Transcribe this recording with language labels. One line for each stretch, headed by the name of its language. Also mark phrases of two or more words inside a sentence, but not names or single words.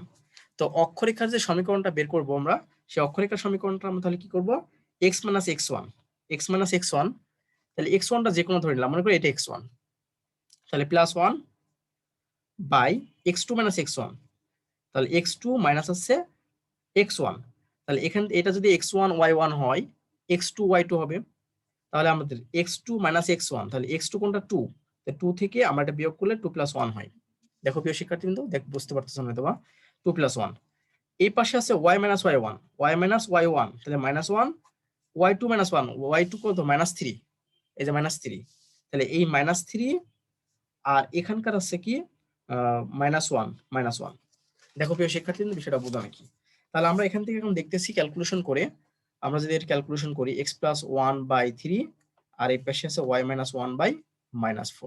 Bangla: তো অক্ষরেখার যে সমীকরণটা বের করব আমরা, সেই অক্ষরেখার সমীকরণটা আমরা তাহলে কি করব, x - x1, তাহলে x1টা যে কোনো ধরে নিলাম, মনে করি এটা x1, তাহলে +1 বাই x2 - x1, তাহলে x2 মাইনাস হচ্ছে x1, তাহলে এখান এটা যদি x1 y1 হয়, x2 y2 হবে। তাহলে আমাদের x2 - x1, তাহলে x2 কোনটা 2, তো 2 থেকে আমরা এটা বিয়োগ করলে 2 + 1 হয়। দেখো প্রিয় শিক্ষার্থীবৃন্দ, বুঝতে পারতেছেন হয়তো বা, 2 + 1। এই পাশে আছে y - y1, y - y1, তাহলে -1, y2 - 1, y2 কত -3, এই যে -3, তাহলে এই -3 আর এখানকার আছে কি -1। দেখো প্রিয় শিক্ষার্থীবৃন্দ, বিষয়টা বোঝা নাকি। তাহলে আমরা এখান থেকে এখন দেখতেছি ক্যালকুলেশন করে, আমরা যদি এর ক্যালকুলেশন করি x + 1/3, আর এই পাশে আছে y - 1/-4।